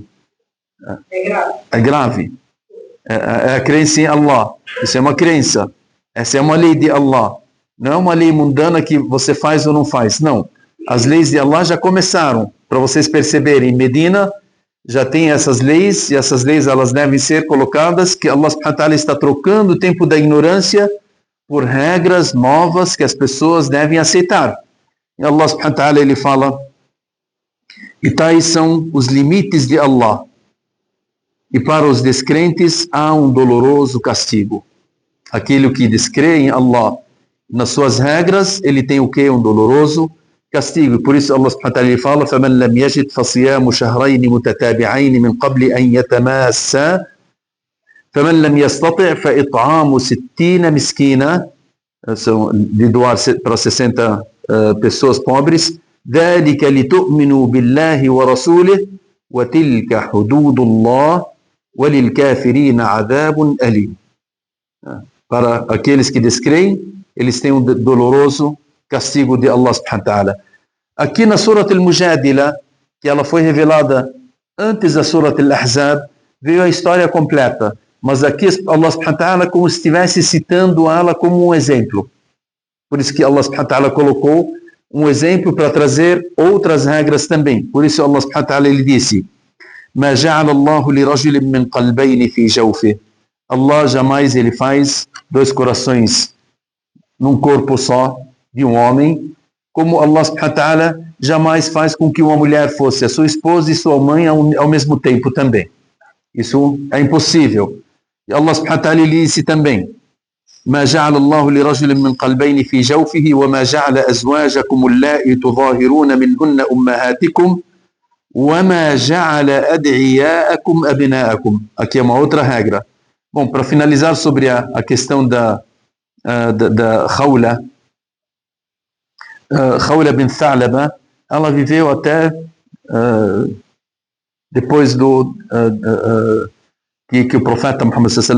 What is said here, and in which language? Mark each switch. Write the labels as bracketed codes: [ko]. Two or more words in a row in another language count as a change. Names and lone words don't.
[pt] É grave. É grave. É a crença em Allah. Isso é uma crença. Essa é uma lei de Allah. Não é uma lei mundana que você faz ou não faz. Não. As leis de Allah já começaram. Para vocês perceberem, em Medina já tem essas leis, e essas leis elas devem ser colocadas, que Allah [ar] سبحانه وتعالى [pt] está trocando o tempo da ignorância por regras novas que as pessoas devem aceitar. E Allah [ar] سبحانه وتعالى [pt] ele fala, e tais são os limites de Allah, e para os descrentes há um doloroso castigo. Aquele que descrê em Allah, nas suas regras, ele tem o que? Um doloroso castigo. Por isso Allah subhanahu wa ta'ala fala, [ar] فَمَنْ لَمْ يَجِدْ فَصِيَامُ شَهْرَيْنِ مُتَتَابِعَيْنِ مِنْ قَبْلِ أَنْ يَتَمَاسَّا فَمَنْ لَمْ يَسْتَطِعْ فَإِطْعَامُ 60 مسكينا, [pt] de doar para 60 pessoas pobres, [ar] ذَلِكَ لِتُؤْمِنُوا بِاللَّهِ وَرَسُولِهِ وَتِلْكَ حُدُودُ اللَّهِ وَلِلْكَافِرِينَ عَذَابٌ أَلِيمٌ. [pt] Para aqueles que descreem, eles têm um doloroso castigo de Allah [ar] سبحانه وتعالى. [pt] Aqui na Surat al-Mujadila, que ela foi revelada antes da Surat al-Ahzab, veio a história completa. Mas aqui Allah [ar] سبحانه وتعالى [pt] como se estivesse citando ela como um exemplo. Por isso que Allah [ar] سبحانه وتعالى [pt] colocou um exemplo para trazer outras regras também. Por isso Allah [ar] سبحانه وتعالى [pt] ele disse, [ar] مَا جَعَلَ اللَّهُ لِرَجُلٍ مِّن قَلْبَيْنِ فِي جَوْفِهِ. [pt] Allah jamais ele faz 2 corações num corpo só de um homem, como Allah [ar] سبحانه وتعالى [pt] jamais faz com que uma mulher fosse a sua esposa e sua mãe ao mesmo tempo também. Isso é impossível. E Allah [ar] سبحانه وتعالى [pt] disse também, [ar] ما جعل الله لرجل من قلبين في جوفه وما جعل أزواجكم اللائي تظاهرون منهن أمهاتكم وما جعل أدعياءكم أبناءكم. [pt] Aqui é uma outra regra. Bom, para finalizar sobre a questão da Khawla, Khawla bin Tha'laba, ela viveu até depois que o profeta Muhammad s.a.w.